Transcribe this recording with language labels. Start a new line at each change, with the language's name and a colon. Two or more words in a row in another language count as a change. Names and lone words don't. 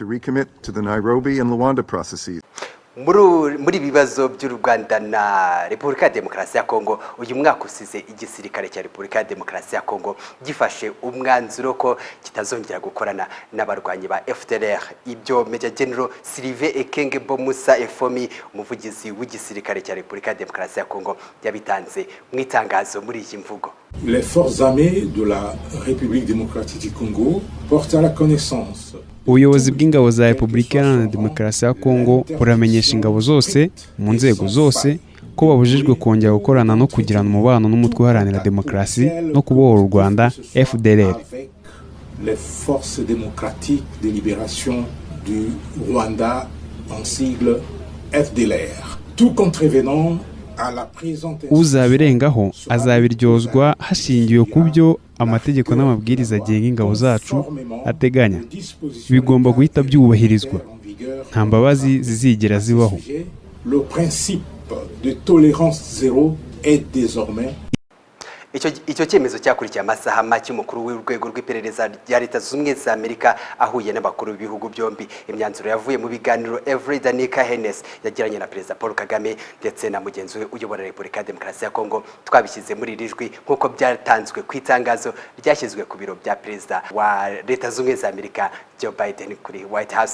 Kinyarwanda: Muri bibazo by'u Rwanda na Repubulika ya Demokarasi ya Kongo, uyu mwaka usize igisirikare cya Repubulika ya Demokarasi ya Kongo gifashe umwanzuro ko kitazongera gukorana n'abarwanyi ba FDLR. Ibyo Major General Sylvain Ekenge Bomusa Efomi, umuvugizi w'igisirikare cya Repubulika ya Demokarasi ya Kongo, yabitanze mu itangazo muri iyi mvugo.
French: Les forces armées de la République démocratique du Congo portent à la connaissance.
Kinyarwanda: Ubuyobozi bw'ingabo za Repubulika ya Demokarasi ya Kongo buramenyesha ingabo zose mu nzego zose ko babujijwe kongera gukorana no kugirana umubano n'umutwe uharanira demokarasi no kubohora u Rwanda FDLR.
French: Les forces démocratiques de libération du Rwanda en sigle FDLR. Tout contrevenant
Kinyarwanda: uzabirengaho azabiryozwa hashingiwe ku byo amategeko n'amabwiriza agenga ingabo zacu ateganya. Bigomba guhita byubahirizwa, nta mbabazi zizigera zibaho.
French: Le principe de tolérance zéro est désormais.
Kinyarwanda: Icyo cyemezo cyakurikiye amasaha make umukuru w'urwego rw'iperereza rya Leta Zunze Ubumwe za Amerika ahuye n'abakuru b'ibihugu byombi. Imyanzuro yavuye mu biganiro Danica Hennes yagiranye na Perezida Paul Kagame ndetse na mugenzi we uyobora Repubulika ya Demokarasi ya Kongo. Twabishyize muri rijwi nk'uko byatanzwe ku itangazo ryashyizwe ku biro bya Perezida wa Leta Zunze Ubumwe za Amerika Joe Biden kuri White House.